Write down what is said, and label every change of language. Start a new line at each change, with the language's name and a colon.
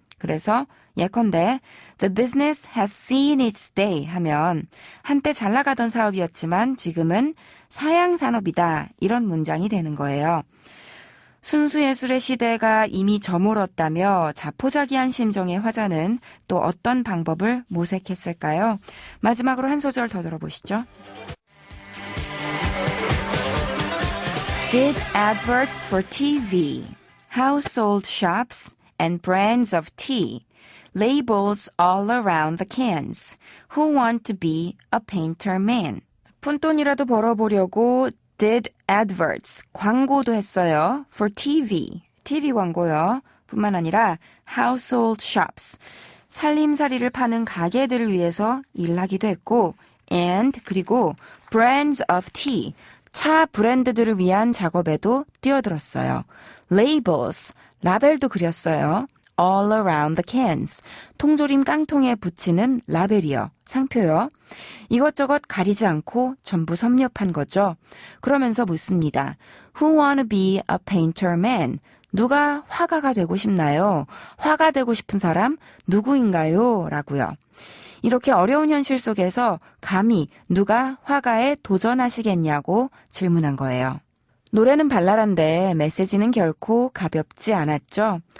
Korean: 그래서 예컨대
English: The business has seen its day
Korean: 하면 한때 잘 나가던 사업이었지만 지금은 사양 산업이다 이런 문장이 되는 거예요. 순수예술의 시대가 이미 저물었다며 자포자기한 심정의 화자는 또 어떤 방법을 모색했을까요? 마지막으로 한 소절 더 들어보시죠.
English: Did adverts for TV, household shops, and brands of tea, labels all around the cans. Who want to be a painter man?
Korean: 푼돈이라도 벌어보려고
English: did adverts,
Korean: 광고도 했어요.
English: for TV,
Korean: TV 광고요. 뿐만 아니라
English: household shops,
Korean: 살림살이를 파는 가게들을 위해서 일하기도 했고 and 그리고
English: brands of tea,
Korean: 차 브랜드들을 위한 작업에도 뛰어들었어요.
English: labels,
Korean: 라벨도 그렸어요.
English: all around the cans,
Korean: 통조림 깡통에 붙이는 라벨이요. 상표요. 이것저것 가리지 않고 전부 섭렵한 거죠. 그러면서 묻습니다.
English: Who wanna be a painter man?
Korean: 누가 화가가 되고 싶나요? 화가 되고 싶은 사람 누구인가요? 라고요. 이렇게 어려운 현실 속에서 감히 누가 화가에 도전하시겠냐고 질문한 거예요. 노래는 발랄한데 메시지는 결코 가볍지 않았죠.